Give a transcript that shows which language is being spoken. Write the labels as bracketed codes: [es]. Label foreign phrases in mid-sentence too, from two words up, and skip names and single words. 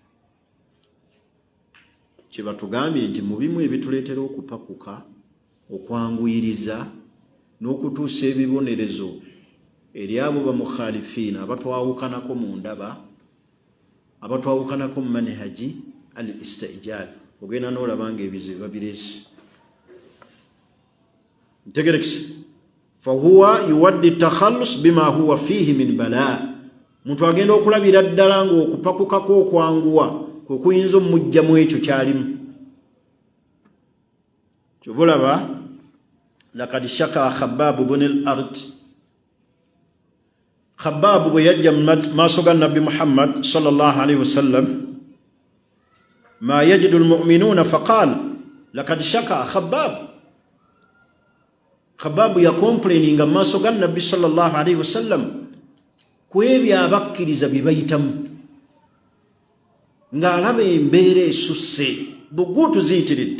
[lg] Kye batugambye nti mu bimu ebituleetera okupakuka, okwanguyiriza n'okutuusa ebibonerezo eri abo bamukhalifiina abatwawukanako mu ndaba, abatwawukanako mu [ar] منهج الاستعجال. [lg] Ogenda n'olaba nga ebizibu babireese. [ar] Ntegerekese. فهو يود التخلص بما هو فيه من بلاء. [lg] Muntu agenda okulabira ddala nga okupakukako okwanguwa kwe kuyinza omujjamu ekyo kyalimu. [ar] Kyovulaba لقد شكا خباب بن الأرت. [lg] Khabbab bwe yajja mu maaso ga Nabbi Muhammad [ar] صلى الله عليه وسلم ما يجد المؤمنون فقال لقد شكا خباب. [lg] Khabbab yakomplaininga mu maaso ga Nabbi [ar] صلى الله عليه وسلم [lg] ku ebyo abakkiriza bye bayitamu, ng'alaba embeera esusse, buguutu ziyitiridde.